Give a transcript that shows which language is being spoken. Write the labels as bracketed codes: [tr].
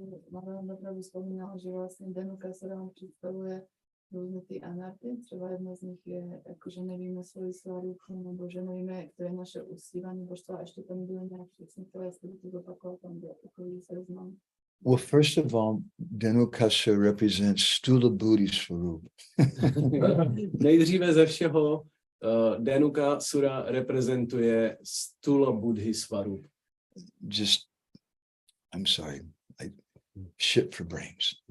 [cs] Balaram vzpomínal, že vlastně Dhenukasura nám představuje různé ty anarty, třeba jedna z nich je, jako, že nevíme svoji svarupu, nebo že nevíme, které je naše uctívání božstva, a ještě tam bylo nějak přesně, které jste to zopakovat, tam byl takový seznam. [en] Well, first of all, Dhenukasura represents Stula Buddhi Swarup. [cs] Nejdříve ze všeho Dhenukasura reprezentuje Stula Buddhi Swarup. [en] Just, I'm sorry, shit for brains.